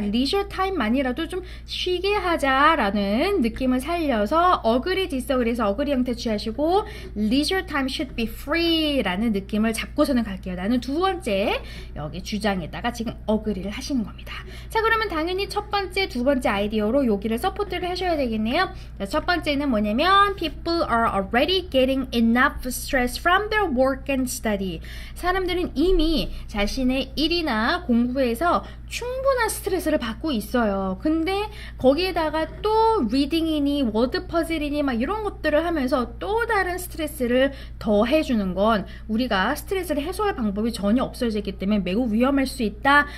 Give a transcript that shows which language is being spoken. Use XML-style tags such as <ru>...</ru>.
<ko>리저 타임만이라도 좀 쉬게 하자라는 느낌을 살려서 어그리 디스어그리에서 어그리 형태 취하시고</ko> <en>leisure time should be free</en> <ko>라는 느낌을 잡고서는 갈게요. 나는 두 번째 여기 주장에다가 지금 어그리를 하시는 겁니다. 자, 그러면 당연히 첫 번째, 두 번째 아이디어로 여기를 서포트를 하셔야 되겠네요. 자, 첫 번째는 뭐냐면</ko> <en>people are already getting enough stress from their work and study.</en> <ko>사람들은 이미 자신의 일이나 공부에서 충분한 스트레스를 받고 있어요. 근데 거기에다가 또 리딩이니 워드 퍼즐이니 막 이런 것들을 하면서 또 다른 스트레스를 더 해주는 건 우리가 스트레스를 해소할 방법이 전혀 없어지기 때문에 매우 위험할 수 있다.</ko>